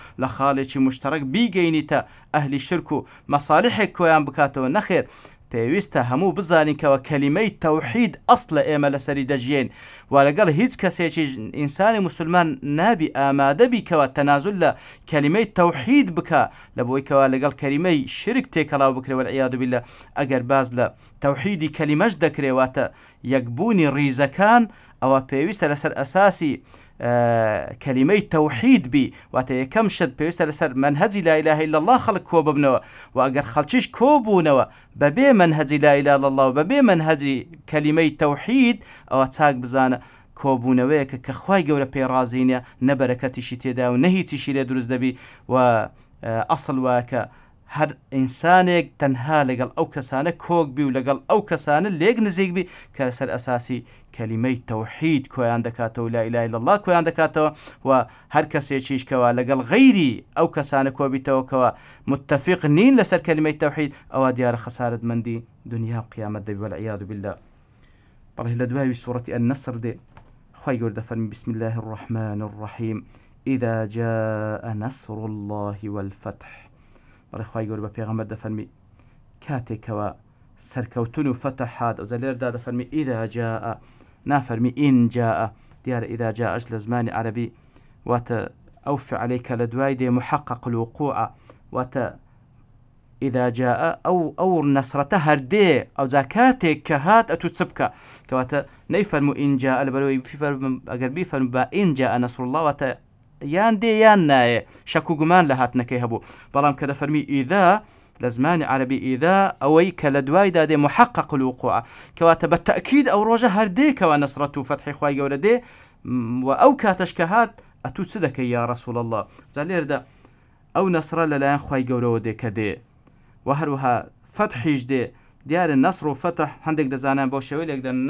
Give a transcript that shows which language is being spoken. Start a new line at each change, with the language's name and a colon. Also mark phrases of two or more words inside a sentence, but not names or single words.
Central Kurdish: لە خاڵێکی مشتەرەک بیگەینیتە ئەهلی شرک و مەساڵحێک کۆیان بکاتەوە نەخێر پێویستە هەموو بزانینکەوە کەلیمەی تەوحید ئەسڵە ئێمە لەسەری دەژین و لەگەڵ هیچ کەسێکی ئینسانی مسلمان نابی ئامادەبی کەوە تەنازل لە کەلیمەی تەوحید بکە لە بۆی کەوا لەگەڵ کەلیمەی شرک تێکەڵاو بکرێ
Arabic: والعیاذ بالله
Central Kurdish: ئەگەر باز لە تەوحیدی کەلیمەش دەکرێواتە یەکبوونی ڕیزەکان ئەوە پێویستە لەسەر ئەساسی کەلیمەی تەوحید بی واتە یەکەم شت پێویستە لەسەر منهەجی
Arabic: لا إله إلا الله
Central Kurdish: خەڵک کۆ ببنەوە و ئەگەر خەڵکیش کۆ بوونەوە بەبێ منهەجی
Arabic: لا إله إلا الله
Central Kurdish: و بەبێ منهەجی کەلیمەی تەوحید ئەوە چاک بزانە کۆبوونەوەیەکە کە خوای گەورە پێڕازینە نەبەرەکەتیشی تێدا و نەهیچیشی لێ دروست دەبی و ئەسڵ وایە هەر ئینسانێک تەنها لەگەڵ ئەو کەسانە کۆک بی و لەگەڵ ئەو کەسانە لێک نزیک بی کە لەسەر ئەساسی کەلیمەی تەوحید کۆیان دەکاتەوە
Arabic: لا إله إلا الله
Central Kurdish: کۆیان دەکاتەوە و هەر کەسێکیش کەوا لەگەڵ غەیری ئەو کەسانە کۆبیتەوە کەوا متفق نین لەسەر کەلیمەی تەوحید ئەوە دیارە خەسارەتمەندی دنیا و قیامەت دەبی
Arabic: والعیاذ بالله
Central Kurdish: بەڵێ لە دوای سوورەتی النەسر دێ خوای گەورە دەفەرمی
Arabic: بسم الله الرحمن الرحیم إذا جاء نصر الله والفتح
Central Kurdish: بەڵێ خوای گەورە بە پێغەمبەر دەفەرمی کاتێکەوە سەرکەوتن و فتح هات ئەو لێرەدا دەفەرمی
Arabic: إذا جاء
Central Kurdish: نافەرمی
Arabic: إن جاء
Central Kurdish: دیارە إذا جاءش لە زمانی عەرەبی واتە ئەو فعلەی کە لە دوای دێ
Arabic: محقق الوقوع
Central Kurdish: واتە
Arabic: إذا جاء
Central Kurdish: ئەو نەسرەتە هەردێ ئەو جا کاتێک کە هات ئەتوو چ بکە کەواتە نەیفەرمو
Arabic: إن جاء
Central Kurdish: لە بەرەوەی ئەگەر بیفەرمو بە
Arabic: إن جاء نەسر الله
Central Kurdish: واتە یان دێ یان نایە شەک و گومان لە هاتنەکەی هەبوو بەڵام کە دەفەرمی ئیدا لە زمانی عەرەبی ئیدا ئەوەی کە لە دوایدا دێ
Arabic: محقق الوقوع
Central Kurdish: کەواتە بە تەئکید ئەو ڕۆژە هەردێکەوە نەسرەت و فەتحی خوای گەورە دێ و ئەو کاتەش کە هات ئەتوو چ دەکەی
Arabic: یا ڕەسوڵ الله
Central Kurdish: جا لێرەدا ئەو نەسرە لەلایەن خوای گەورەوە دێ کە دێ و هەروەها فەتحیش دێ دیارە نەسر و فەتح هەندێک دەزانان بۆ شێوەی لێک دەن